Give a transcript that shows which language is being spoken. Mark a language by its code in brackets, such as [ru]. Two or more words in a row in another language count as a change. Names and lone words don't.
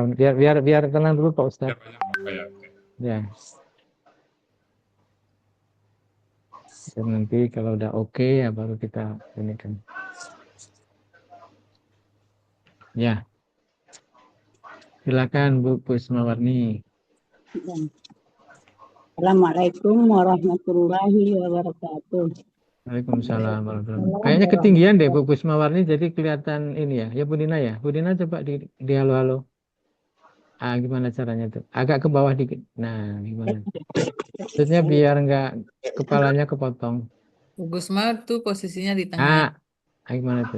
[id] Biar tenang dulu Pak Ustaz. Ya, banyak Bapak ya. Ya. Dan nanti kalau udah oke ya baru kita ini kan. Ya, silakan Bu Kusmawarni. [ar] السلام عليكم ورحمة الله وبركاته. وعليكم السلام ورحمة الله وبركاته. [id] Kayaknya ketinggian deh Bu Kusmawarni jadi kelihatan ini ya. Ya Bu Dina ya. Bu Dina coba di halo-halo. Gimana caranya tuh? Agak ke bawah dikit. Nah, gimana? Maksudnya biar nggak kepalanya kepotong. Bu Gusma tuh posisinya di tengah. Gimana tuh?